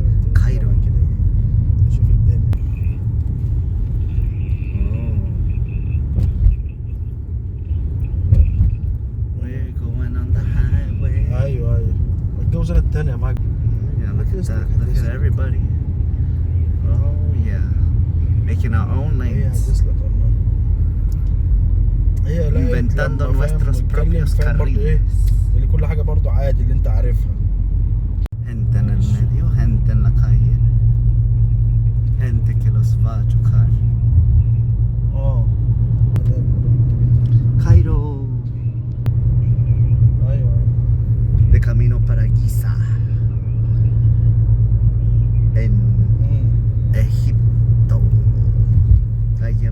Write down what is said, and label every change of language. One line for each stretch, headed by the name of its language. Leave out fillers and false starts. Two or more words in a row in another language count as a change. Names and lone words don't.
Arabic: كايرو. كده نشوف الدنيا.
English: We're going on the highway.
Arabic: ايوه الجوزة التانية معاك.
English: Yeah, look at Look that. Look at at everybody. Oh yeah. Making our own
Arabic: هي
English: lanes.
Arabic: هتسلك والله. هي لا
Spanish: Inventando
Arabic: لما فاهم
Spanish: nuestros
Arabic: نتكلم
Spanish: propios
Arabic: فاهم برضه ايه
Spanish: carriles.
Arabic: اللي كل حاجة برضه عادي اللي انت عارفها.
Spanish: Gente en el medio, gente en la calle. Gente que los va a chocar.
Arabic: اه Cairo. ايوه
Spanish: De camino para Giza. En Egipto.
Arabic: أيام